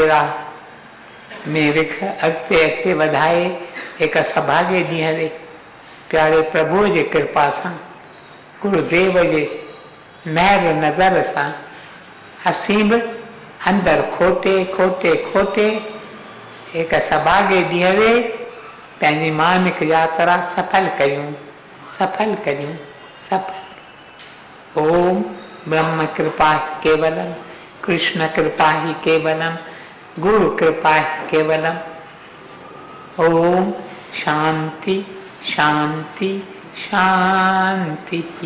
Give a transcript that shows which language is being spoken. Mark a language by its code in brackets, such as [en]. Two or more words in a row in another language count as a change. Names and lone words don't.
[sd] राह में रिख अॻिते अॻिते वधाए हिकु सभागे ॾींहं ते प्यारे प्रभुअ जे कृपा सां, गुरुदेव जे महर नज़र सां असीं बि अंदरि खोटे खोटे खोटे हिकु सभागे ॾींहं ते पंहिंजी मानिक यात्रा सफल कयूं, सफल करियूं, सफल। [sa] ओम ब्रह्म कृपा केवलम, कृष्ण कृपा ही केवलम, गुरु कृपा ही केवलम। ओम शांति शांति शांति।